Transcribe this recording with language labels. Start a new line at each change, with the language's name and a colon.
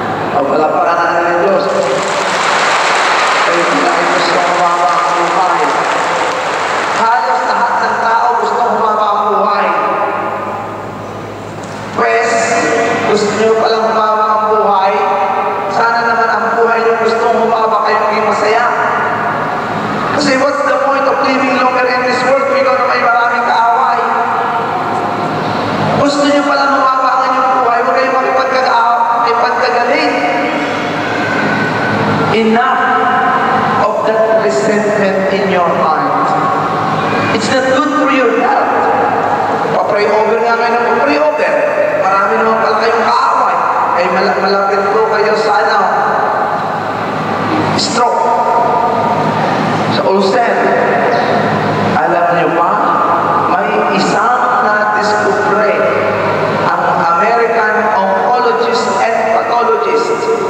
Filipino: Pagpalapakan natin ng Diyos. Kayo pala ay gusto kong humaba ang buhay. Halos lahat ng tao gusto kong humaba ang buhay. Pues, gusto nyo palang humaba ang buhay. Sana naman ang buhay nyo gusto kong humaba kayo maging masaya.
English: Kasi what's the point of living longer in this world
Filipino: kung ikaw na may maraming kaaway? Gusto nyo palang humaba ang inyong buhay, huwag kayo makipagkagaling.
English: Enough of that resentment in your heart. It's not good for your health.
Filipino: Pa-pray over nga kayo ng pa-pray over. Marami naman pala kayong kaaway. Ay malapit po kayo sa stroke. Sa ulcer. Alam niyo ba, may isang na-discover ang American oncologist and pathologist.